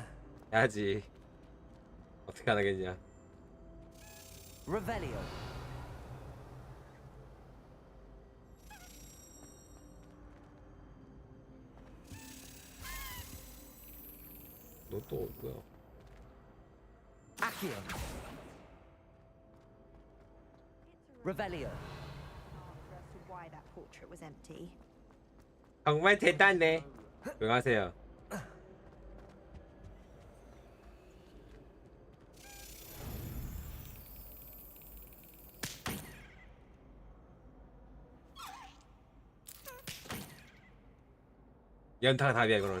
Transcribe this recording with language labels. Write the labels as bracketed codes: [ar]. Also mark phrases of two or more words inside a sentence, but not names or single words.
[ko] 해야지. 어떻게 안 하겠냐. Revelio. 너 또 뭐야? Accio. Revelio. [en] Why that portrait was empty. [ko] 정말 대단해. 조용하세요. 연타가 답이야 이거는.